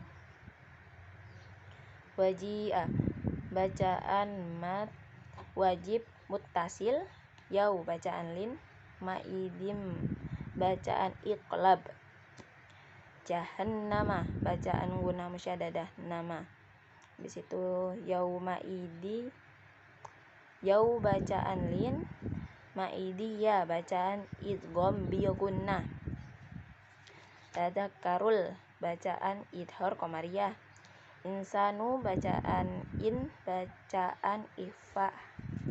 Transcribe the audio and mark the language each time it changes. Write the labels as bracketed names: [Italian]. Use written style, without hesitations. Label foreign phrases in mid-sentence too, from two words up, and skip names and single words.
[Indonesian] Waji'a bacaan mat wajib muttasil. Yau bacaan lin. Maidim bacaan iqlab. Jahannama bacaan guna musyadadah nama. Habis itu yaumaidi. Yau bacaan lin. Maidiyah bacaan idgham bi gunnah. Tadakkarul bacaan idhar komariah. Insanu bacaan bacaan ikhfa hakiki.